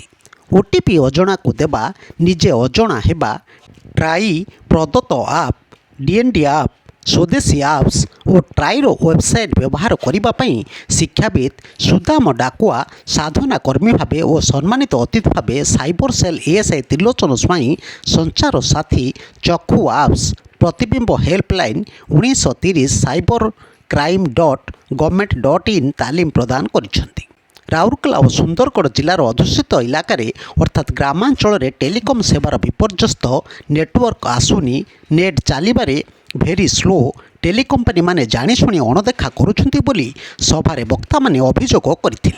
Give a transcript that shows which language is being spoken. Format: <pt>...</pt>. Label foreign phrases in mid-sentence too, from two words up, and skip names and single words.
<or>OTP ଅଜଣାକୁ ଦେବା, ନିଜେ ଅଜଣା ହେବା, ଟ୍ରାଇ ପ୍ରଦତ୍ତ ଆପ୍, DND ଆପ୍, ସ୍ୱଦେଶୀ ଆପ୍ସ ଓ ଟ୍ରାଇର ୱେବସାଇଟ୍ ବ୍ୟବହାର କରିବା ପାଇଁ ଶିକ୍ଷାବିତ୍ ସୁଦାମ ଡାକୁଆ ସାଧନା କର୍ମୀ ଭାବେ ଓ ସମ୍ମାନିତ ଅତିଥି ଭାବେ</or> <en>cyber cell</en> <or>ASI ତ୍ରିଲୋଚନ ସ୍ୱାଇଁ, ସଞ୍ଚାର ସାଥୀ, ଚକ୍ଷୁ ଆପ୍ସ, ପ୍ରତିବିମ୍ବ ହେଲ୍ପଲାଇନ୍ 1930 ସାଇବର crime.government.in ତାଲିମ ପ୍ରଦାନ କରିଛନ୍ତି। ରାଉରକେଲା ଓ ସୁନ୍ଦରଗଡ଼ ଜିଲ୍ଲାର ଅଧ୍ୟୁଷିତ ଇଲାକାରେ ଅର୍ଥାତ୍ ଗ୍ରାମାଞ୍ଚଳରେ ଟେଲିକମ୍ ସେବାର ବିପର୍ଯ୍ୟସ୍ତ, ନେଟୱାର୍କ ଆସୁନି, ନେଟ୍ ଚାଲିବାରେ</or> <en>very slow,</en> <or>ଟେଲିକମ୍ପାନୀମାନେ ଜାଣିଶୁଣି ଅଣଦେଖା କରୁଛନ୍ତି ବୋଲି ସଭାରେ ବକ୍ତାମାନେ ଅଭିଯୋଗ କରିଥିଲେ।</or>